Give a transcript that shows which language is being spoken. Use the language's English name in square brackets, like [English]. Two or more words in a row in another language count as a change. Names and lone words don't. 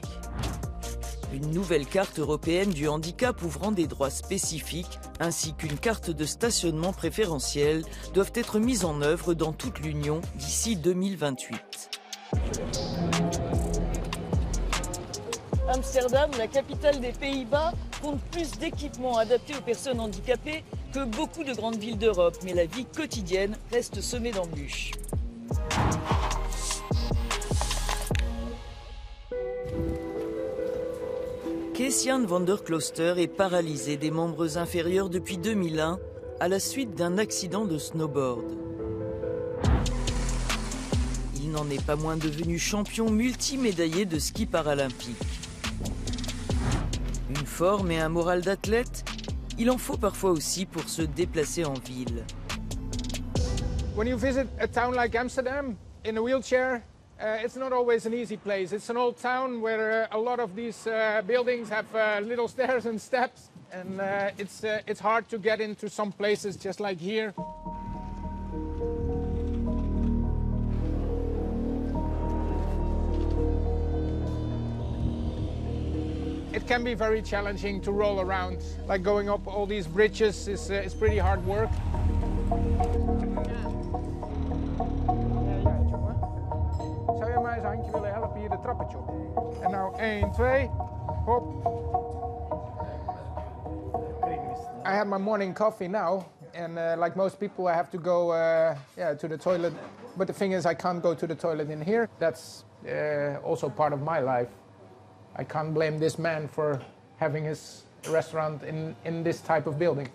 [French] Une nouvelle carte européenne du handicap ouvrant des droits spécifiques, ainsi qu'une carte de stationnement préférentiel, doivent être mises en œuvre dans toute l'Union d'ici 2028. Amsterdam, la capitale des Pays-Bas, compte plus d'équipements adaptés aux personnes handicapées que beaucoup de grandes villes d'Europe, mais la vie quotidienne reste semée d'embûches. Kees-Jan van der Klooster est paralysé des membres inférieurs depuis 2001 à la suite d'un accident de snowboard. Il n'en est pas moins devenu champion multimédaillé de ski paralympique. Une forme et un moral d'athlète, il en faut parfois aussi pour se déplacer en ville. [English] When you visit a town like Amsterdam in a wheelchair, it's not always an easy place. It's an old town where a lot of these buildings have little stairs and steps, and it's hard to get into some places just like here. It can be very challenging to roll around. Like going up all these bridges is pretty hard work. [Dutch] Zou je mij eens een handje willen helpen hier de trappetje op? En nou 1, 2, hop. [English] I have my morning coffee now, and like most people, I have to go to the toilet. But the thing is, I can't go to the toilet in here. That's also part of my life. I can't blame this man for having his restaurant in this type of building.